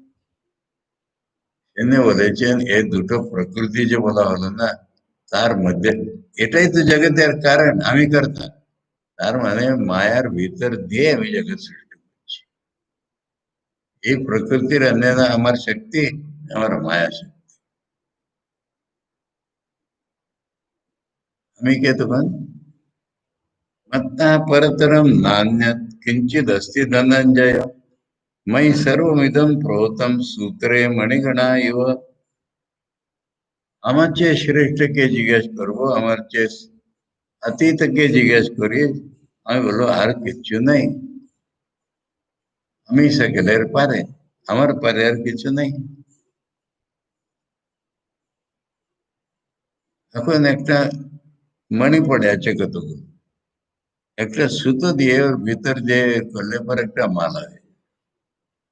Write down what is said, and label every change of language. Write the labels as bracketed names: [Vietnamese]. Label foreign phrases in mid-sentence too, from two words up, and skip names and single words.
[Bangla] এনে বলেছেন এই দুটো প্রকৃতি যে বলা হলো না, তার মধ্যে এটাই তো জগতের কারণ, আমি কর্তা। তার মানে মায়ার ভিতর দিয়ে আমি জগৎ সৃষ্টি করছি। এই প্রকৃতির অন্যনা আমার শক্তি, আমার মায়া শক্তি। আমি কে তখন? [Sanskrit] मत्तः परतरं नान्यत् किञ्चिदस्ति धनञ्जय मयि सर्वमिदं प्रोतं सूत्रे मणिगणा इव। [Bangla] আমার চেয়ে শ্রেষ্ঠকে জিজ্ঞেস করবো, আমার চেয়ে অতীতকে জিজ্ঞেস করি, আমি বলবো আর কিচ্ছু নেই, আমি সকলের পারে, আমার পারে আর কিছু নেই। এখন একটা মণি পড়ে আছে কতগুলো, একটা সুতো দিয়ে ওর ভিতর দিয়ে করলে পর একটা মালা হয়।